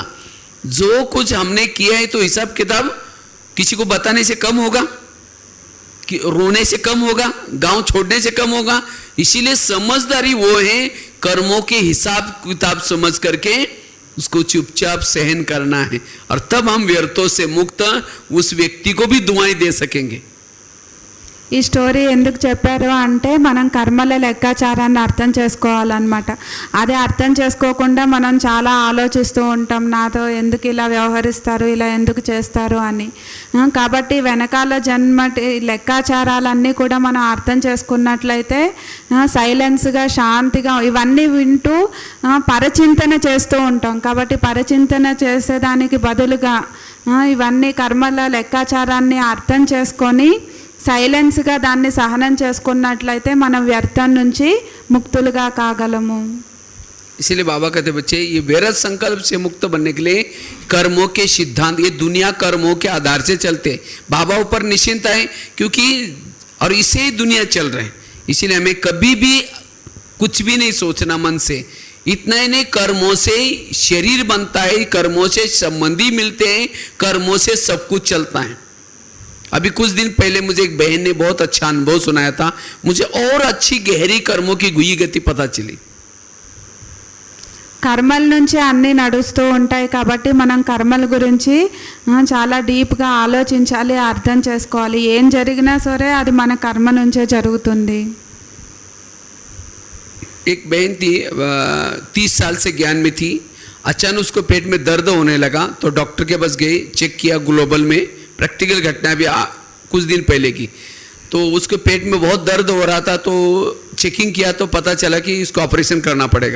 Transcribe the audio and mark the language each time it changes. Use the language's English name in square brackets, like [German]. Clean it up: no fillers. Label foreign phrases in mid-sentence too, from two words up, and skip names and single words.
[Hindi] जो कुछ हमने किया है तो हिसाब किताब किसी को बताने से कम होगा, कि रोने से कम होगा, गांव छोड़ने से कम होगा। इसीलिए समझदारी वो है कर्मों के हिसाब किताब समझ करके उसको चुपचाप सहन करना है, और तब हम व्यर्थों से मुक्त उस व्यक्ति को भी दुआएं दे सकेंगे। [Telugu] ఈ స్టోరీ ఎందుకు చెప్పారు అంటే మనం కర్మల లెక్కాచారాన్ని అర్థం చేసుకోవాలన్నమాట. అది అర్థం చేసుకోకుండా మనం చాలా ఆలోచిస్తూ ఉంటాం, నాతో ఎందుకు ఇలా వ్యవహరిస్తారు, ఇలా ఎందుకు చేస్తారు అని. కాబట్టి వెనకాల జన్మటి లెక్కాచారాలన్నీ కూడా మనం అర్థం చేసుకున్నట్లయితే సైలెన్స్గా శాంతిగా ఇవన్నీ వింటూ పరచింతన చేస్తూ ఉంటాం. కాబట్టి పరచింతన చేసేదానికి బదులుగా ఇవన్నీ కర్మల లెక్కాచారాన్ని అర్థం చేసుకొని సైలెన్స్గా దాన్ని సహనం చేసుకున్నట్లయితే మనం వ్యర్థం నుంచి ముక్తులుగా కాగలము. [Hindi] इसलिए बाबा कहते बच्चे ये वैरत संकल्प से मुक्त बनने के लिए कर्मों के सिद्धांत, ये दुनिया कर्मों के आधार से चलते, बाबा ऊपर निश्चिंत है क्योंकि और इसे ही दुनिया चल रहे हैं. इसीलिए हमें कभी भी कुछ भी नहीं सोचना मन से. इतना ही नहीं, कर्मों से शरीर बनता है, कर्मों से संबंधी मिलते हैं, कर्मों से सब कुछ चलता है. अभी कुछ दिन पहले मुझे एक बहन ने बहुत अच्छा अनुभव सुनाया था, मुझे और अच्छी गहरी कर्मों की गुही गति पता चली. [Telugu] కర్మల నుంచి అన్నీ నడుస్తూ ఉంటాయి కాబట్టి మనం కర్మల గురించి చాలా డీప్గా ఆలోచించాలి, అర్థం చేసుకోవాలి. ఏం జరిగినా సరే అది మన కర్మ నుంచే జరుగుతుంది. [Hindi] एक बहन थी 30 साल से ज्ञान में थी, अचानक उसको पेट में दर्द होने लगा तो डॉक्टर के पास गई, चेक किया ग्लोबल में, प्रैक्टिकल घटना भी कुछ दिन पहले की. तो उसके पेट में बहुत दर्द हो रहा था तो चेकिंग किया तो पता चला कि इसको ऑपरेशन करना पड़ेगा.